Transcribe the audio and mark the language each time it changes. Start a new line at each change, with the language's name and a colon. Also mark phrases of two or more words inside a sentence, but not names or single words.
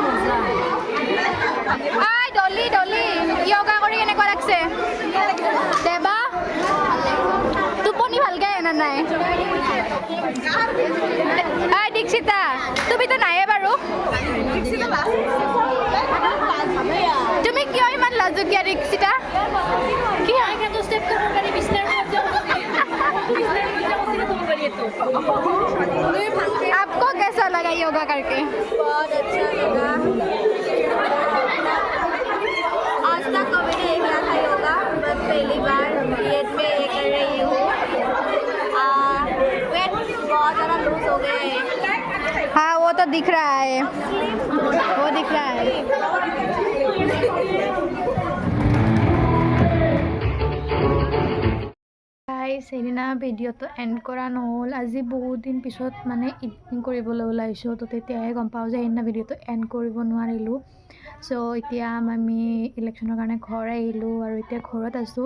Assamese: ডলি yoga কৰি কেনেকুৱা লাগিছে? দেবা টোপনি ভালকৈ আহে নাই? দীক্ষিতা তুমিতো নাহে বাৰু। তুমি কিয় ইমান লাজুকীয়া দীক্ষিতা?
Hindi: आपको कैसा लगा योगा करके? बहुत अच्छा लगा। आज तक कभी नहीं किया था योगा, बस पहली बार बीएड में ये कर रही हूँ। वेट बहुत ज़्यादा लूज हो गए हैं। हाँ वो तो दिख रहा है, वो दिख रहा है।
Assamese: সেইদিনা ভিডিঅ'টো এণ্ড কৰা নহ'ল। আজি বহুত দিন পিছত মানে এডিটিং কৰিবলৈ ওলাইছোঁ, তো তেতিয়াহে গম পাওঁ যে সেইদিনা ভিডিঅ'টো এণ্ড কৰিব নোৱাৰিলোঁ। চ' এতিয়া আমি ইলেকশ্যনৰ কাৰণে ঘৰ আহিলোঁ আৰু এতিয়া ঘৰত আছোঁ।